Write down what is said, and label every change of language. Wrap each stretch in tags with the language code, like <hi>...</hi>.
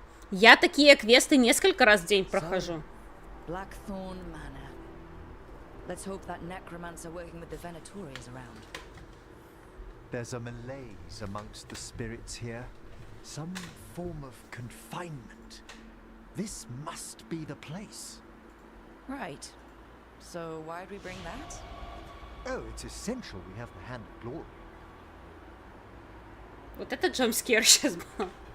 <ru>Я такие квесты несколько раз в день прохожу.</ru> <en>Blackthorn Manor. Let's hope that necromancer working with the Venatori is around. There's a malaise amongst the spirits here. Some form of confinement. This must be the place. Right. So why'd we bring that? Oh, it's essential we have the Hand of Glory.</en> <ru>Вот это джампскер сейчас был.</ru>